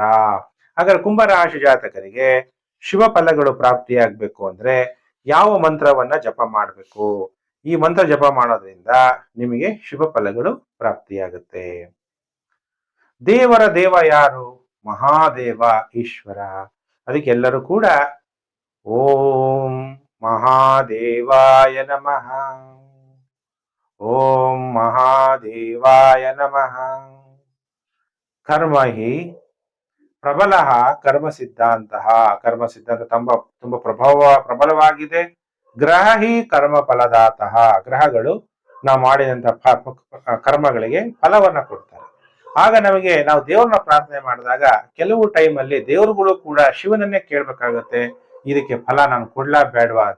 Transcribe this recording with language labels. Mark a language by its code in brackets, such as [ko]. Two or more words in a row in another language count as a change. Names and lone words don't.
[kn] ಹಾಗಾದ್ರೆ ಕುಂಭರಾಶಿ ಜಾತಕರಿಗೆ ಶುಭ ಫಲಗಳು ಪ್ರಾಪ್ತಿಯಾಗಬೇಕು ಅಂದ್ರೆ ಯಾವ ಮಂತ್ರವನ್ನ ಜಪ ಮಾಡಬೇಕು? ಈ ಮಂತ್ರ ಜಪ ಮಾಡೋದ್ರಿಂದ ನಿಮಗೆ ಶುಭ ಫಲಗಳು ಪ್ರಾಪ್ತಿಯಾಗುತ್ತೆ. ದೇವರ ದೇವ ಯಾರು? ಮಹಾದೇವ ಈಶ್ವರ. ಅದಕ್ಕೆ ಎಲ್ಲರೂ ಕೂಡ [sa] ಓಂ ಮಹಾದೇವಾಯ ನಮಃ, ಓಂ ಮಹಾದೇವಾಯ ನಮಃ. ಕರ್ಮ ಹಿ ಪ್ರಬಲ ಕರ್ಮ ಸಿದ್ಧಾಂತ. [kn] ಕರ್ಮ ಸಿದ್ಧಾಂತ ತುಂಬಾ ಪ್ರಬಲವಾಗಿದೆ. [sa] ಗ್ರಹ ಹಿ ಕರ್ಮ ಫಲದಾತಃ. [kn] ಗ್ರಹಗಳು ನಾವು ಮಾಡಿದಂತಹ ಕರ್ಮಗಳಿಗೆ ಫಲವನ್ನ ಕೊಡ್ತಾರೆ. ಆಗ ನಮಗೆ ನಾವು ದೇವ್ರನ್ನ ಪ್ರಾರ್ಥನೆ ಮಾಡಿದಾಗ ಕೆಲವು ಟೈಮಲ್ಲಿ ದೇವರುಗಳು ಕೂಡ ಶಿವನನ್ನೇ ಕೇಳ್ಬೇಕಾಗತ್ತೆ, ಇದಕ್ಕೆ ಫಲ ನಾನು ಕೊಡ್ಲಾ ಬೇಡವಾ ಅಂತ.